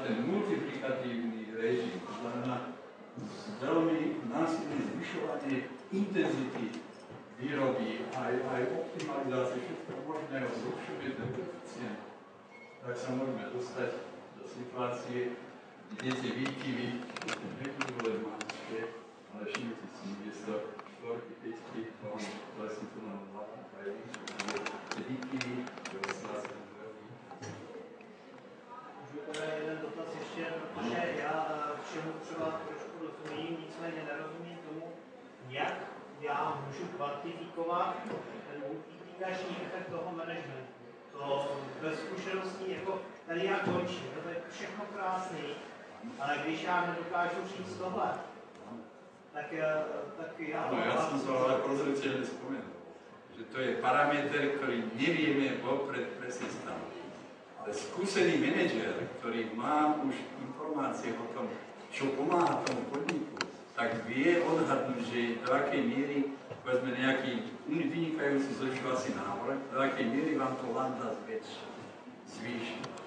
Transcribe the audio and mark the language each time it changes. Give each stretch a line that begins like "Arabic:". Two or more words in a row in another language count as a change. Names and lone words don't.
Slovak: ten multiplikatívny režim, to znamená veľmi násilné zvyšovanie intenzity výroby, aj optimalizácie všetko možného, zrušenie ten koeficient, tak sa môžeme dostať do situácie, kde tie výkyvy nebudú len maličké, ale všimnite si, miesto 4, 5, vlastne tu nám hľadám, tie výkyvy, ktoré sa nás
Czech: jeden dotaz ještě, protože já všemu třeba trošku rozumím, nicméně nerozumím tomu, jak já můžu kvantifikovat ten multiplikační efekt toho managementu. To bez zkušeností, jako tady já končím, to je všechno krásný, ale když já nedokážu říct tohle, tak já... No,
Slovak: ja som sa ale prozreteľne spomenul, že to je parameter, ktorý nevieme vopred presne stanoviť. Ale skúsený manažer, ktorý má už informácie o tom, čo pomáha tomu podniku, tak vie odhadnúť, že do akej miery, povedzme nejaký vynikajúci zlepšovací návrh, do akej miery vám to landa zvýšiť.